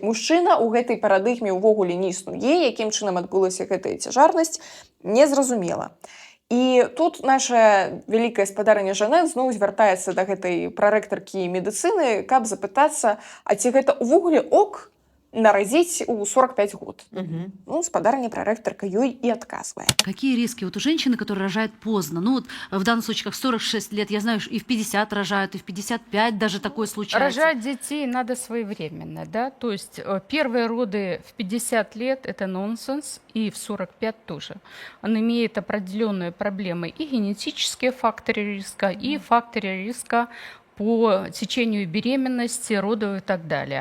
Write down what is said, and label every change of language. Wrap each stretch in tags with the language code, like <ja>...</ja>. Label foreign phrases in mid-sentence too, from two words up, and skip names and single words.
<be>Мужчына ў гэтай парадыгме ўвогуле не існуе, якім чынам адбылася гэтая цяжарнасць, незразумела. І тут наша вялікая спадарыня Жанет зноў звяртаецца да гэтай прарэктаркі медыцыны, каб запытацца, а ці гэта ўвогуле ок нарадзіць у 45 год. Ну, спадарыня прарэктарка ёй і адказвае.</be> <ru>Какие риски? Вот у женщины, которая рожает поздно, ну вот в данном случае как в 46 лет, я знаю, и в 50 рожают, и в 55 даже такое случается. Рожать детей надо своевременно, да, то есть первые роды в 50 лет это нонсенс, и в 45 тоже. Он имеет определенные проблемы и генетические факторы риска, и факторы риска по течению беременности, родов и так далее.</ru>